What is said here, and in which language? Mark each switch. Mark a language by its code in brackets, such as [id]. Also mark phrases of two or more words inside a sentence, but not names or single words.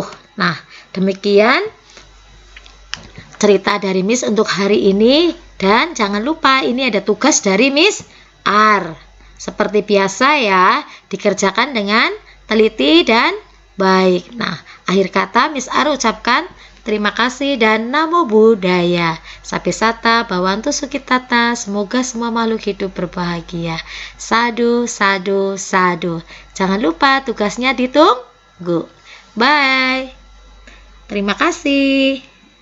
[id] Nah, demikian cerita dari Miss untuk hari ini. Dan jangan lupa ini ada tugas dari Miss R. Seperti biasa ya, dikerjakan dengan teliti dan baik. Nah, akhir kata Miss R ucapkan terima kasih dan [pi] namo buddhaya. Sapi sata bawantu sukitata. [id] Semoga semua makhluk hidup berbahagia. [pi] Sadu, sadu, sadu. [id] Jangan lupa tugasnya ditunggu. Bye. Terima kasih.